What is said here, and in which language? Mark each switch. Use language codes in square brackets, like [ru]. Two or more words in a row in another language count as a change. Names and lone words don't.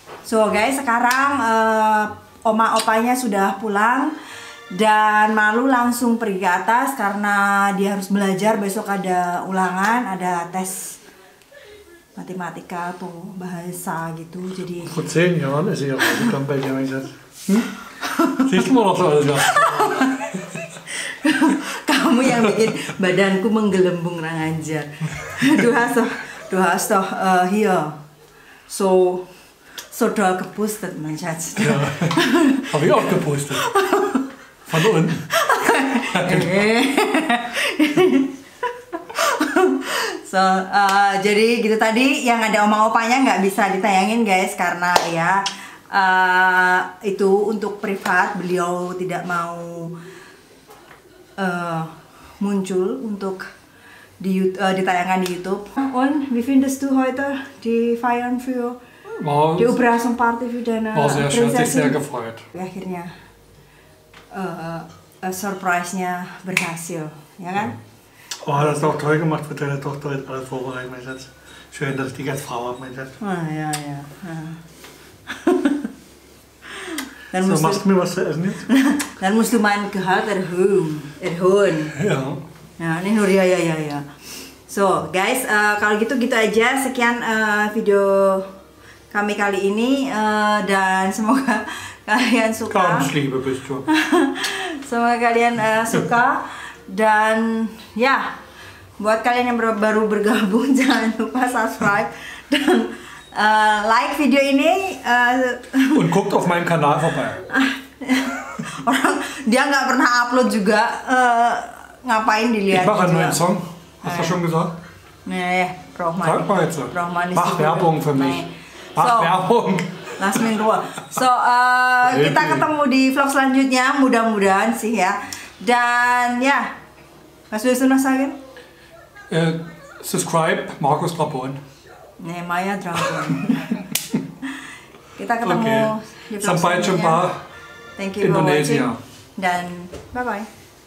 [en] So guys, [id] sekarang oma opanya sudah pulang dan Malu langsung pergi ke atas karena dia harus belajar. Besok ada ulangan, ada tes matematika atau bahasa gitu. Jadi [de] Vor 10 Jahren ist sie ja rausgekommen bei dir, mein Schatz. Siehst du mal noch so alles aus? [id] kamu yang bikin badanku menggelembung orang ajar. [de] Du hast doch hier so toll gepustet, mein Schatz. Ja, habe ich auch gepustet. Von unten. [id] So, jadi gitu tadi yang ada oma opanya nggak bisa ditayangin guys karena ya itu untuk privat, beliau tidak mau muncul untuk ditayangkan di YouTube. [de] Und wie findest du heute die Feiern für die Überraschungsparty für deine War sehr schön, sich sehr Prinzessin? gefreut. [id] Akhirnya surprise-nya berhasil, ya kan? [de] Oh, das ist auch toll gemacht für deine Tochter, jetzt alles vorbereitet, mein Schatz. Schön, dass ich dich als Frau habe, mein Schatz. Ja. Dann So, musst machst du mir was zu essen jetzt? Dann musst du mein Gehalt erhöhen. Ja. [id] Ya, ini Nur ya. [en] So, guys, [id] kalau gitu aja. Sekian video kami kali ini dan semoga kalian suka. [de] Ganz Liebe bist du. [id] Semoga kalian suka dan ya, buat kalian yang baru bergabung jangan lupa subscribe dan like video ini. [de] Und guckt auf meinem Kanal vorbei. [id] Orang dia nggak pernah upload juga, ngapain dilihat? [de] Ich mache einen [id] juga. [de] neuen Song. Hast du schon gesagt? [id] Nih, Rohman. [de] Sag mal jetzt. Rohman ist Mach die Werbung Gute. für mich. [id] Nih. [de] Mach So, Werbung. lass mich in Ruhe. [id] So, kita ketemu di vlog selanjutnya, mudah-mudahan sih ya. Dan ya, [de] was willst du noch sagen? [id] Subscribe, Markus Drapon. Nih, Maya Dragon. Kita ketemu Okay. di vlog Sampai selanjutnya. jumpa [en] Thank you for [id] Indonesia. [en] watching. Dan bye-bye.